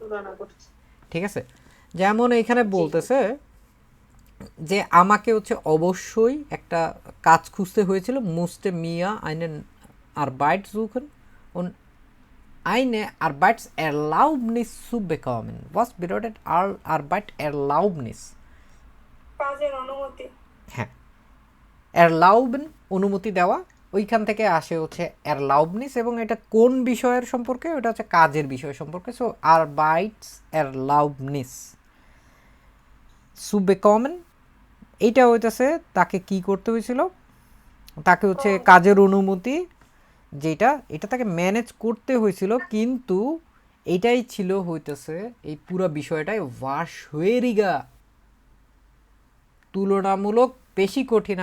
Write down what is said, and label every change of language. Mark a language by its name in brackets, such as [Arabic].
[Bangla] তুলনা করছে। ঠিক আছে? যেমন এখানে বলতেছে যে আমাকে হচ্ছে অবশ্যই একটা কাজ খুঁজতে হয়েছিল, মুসতে মিয়া [German] einen Arbeit suchen und eine Arbeitserlaubnis zu bekommen. Was bedeutet Arbeitserlaubnis? [Bangla] কাজের অনুমতি। হ্যাঁ, erlauben অনুমতি দেওয়া, ওইখান থেকে আসে হচ্ছে erlaubnis, এবং এটা কোন বিষয়ের সম্পর্কে? ওটা হচ্ছে কাজের বিষয় সম্পর্কে। সো [German] Arbeitserlaubnis zu bekommen, [Bangla] এইটা হইতেছে তাকে কি করতে হয়েছিল, তাকে হচ্ছে কাজের অনুমতি, এটা তাকে ম্যানেজ করতে হয়েছিল, কিন্তু এটাই ছিল হইতেছে এই পুরো বিষয়টাই ভার্শোয়েরিগা, তুলনামূলক বেশি কঠিন।